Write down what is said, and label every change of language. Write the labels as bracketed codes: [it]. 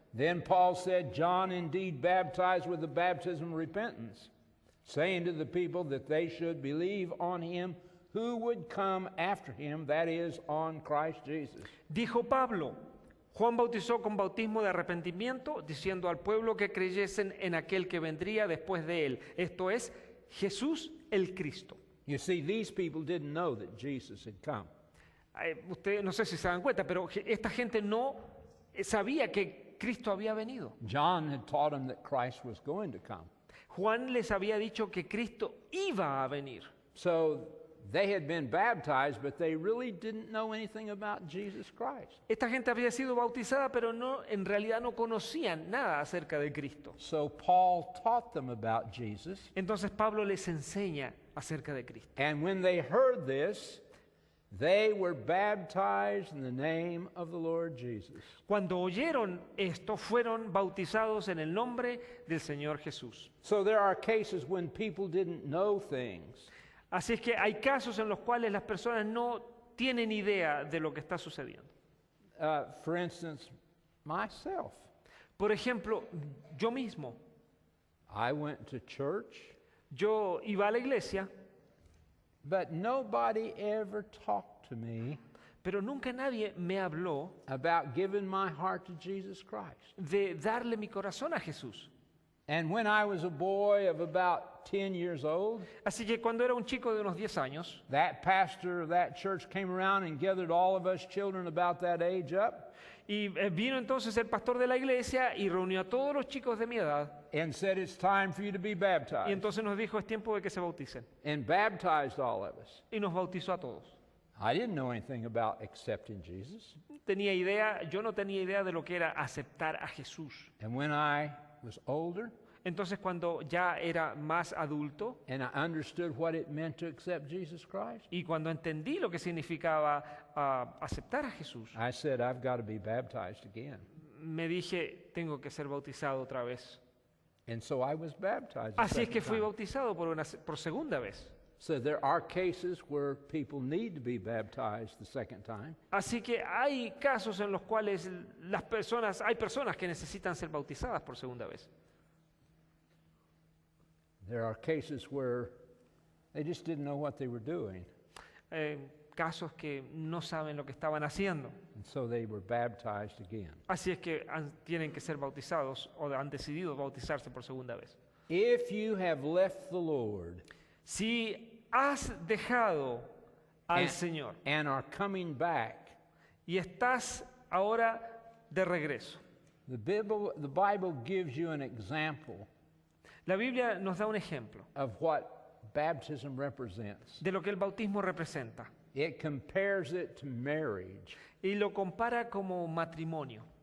[en] Then Paul said, John indeed baptized with the baptism of repentance, saying to the people that they should believe on him who would come after him, that is, on Christ Jesus. [es] Dijo Pablo, Juan bautizó con bautismo de arrepentimiento, diciendo al pueblo que creyesen en aquel que vendría después de él, esto es, Jesús el Cristo. [en] You see, these people didn't know that Jesus had come. [es] Ustedes no sé si se dan cuenta, pero esta gente no sabía que Cristo había venido. [en] John had taught them that Christ was going to come. [es] Juan les había dicho que Cristo iba a venir. [en] So they had been baptized, but they really didn't know anything about Jesus Christ. [es] Esta gente había sido bautizada, pero no, en realidad no conocían nada acerca de Cristo. [en] So Paul taught them about Jesus. [es] Entonces Pablo les enseña acerca de Cristo. [en] And when they heard this, they were baptized in the name of the Lord Jesus. [es] Cuando oyeron esto, fueron bautizados en el nombre del Señor Jesús. [en] So there are cases when people didn't know things. [es] Así es que hay casos en los cuales las personas no tienen idea de lo que está sucediendo. [en] For instance, myself. [es] Por ejemplo, yo mismo, [en] I went to church, [es] yo iba a la iglesia, [en] but nobody ever talked to me [es] pero nunca nadie me habló [en] about giving my heart to Jesus Christ. [es] de darle mi corazón a Jesús. [en] And when I was a boy of about 10 years old, [es] Así que cuando era un chico de unos 10 años, [en] that pastor of that church came around and gathered all of us children about that age up [es] y vino entonces el pastor de la iglesia y reunió a todos los chicos de mi edad [en] and said, it's time for you to be [es] y [en] baptized. [es] entonces nos dijo, es tiempo de que se bauticen. [en] And baptized all of us. [es] Y nos bautizó a todos. [en] I didn't know anything about accepting Jesus. [es] Yo no tenía idea de lo que era aceptar a Jesús. [en] And when I was older [es] Entonces cuando ya era más adulto [en] and I understood what it meant to accept Jesus Christ, [es] y cuando entendí lo que significaba aceptar a Jesús, [en] I said, I've got to be baptized again. [es] me dije, tengo que ser bautizado otra vez. [en] And so I was baptized. a [es] Así es que [en] second [es] fui [en] time. [es] bautizado por segunda vez. [en] So there are cases where people need to be baptized the second time. [es] Así que hay casos en los cuales hay personas que necesitan ser bautizadas por segunda vez. [en] There are cases where they just didn't know what they were doing. [es] Casos que no saben lo que estaban haciendo. [en] And so they were baptized again. [es] Así es que tienen que ser bautizados o han decidido bautizarse por segunda vez. [en] If you have left the Lord [es] Si has dejado al [en] and, [es] Señor [en] and are coming back, [es] y estás ahora de regreso, [en] the Bible gives you an example [es] la Biblia nos da un ejemplo [en] of what baptism represents. [es] de lo que el bautismo representa [en] It compares it to marriage. [es] y lo compara como matrimonio.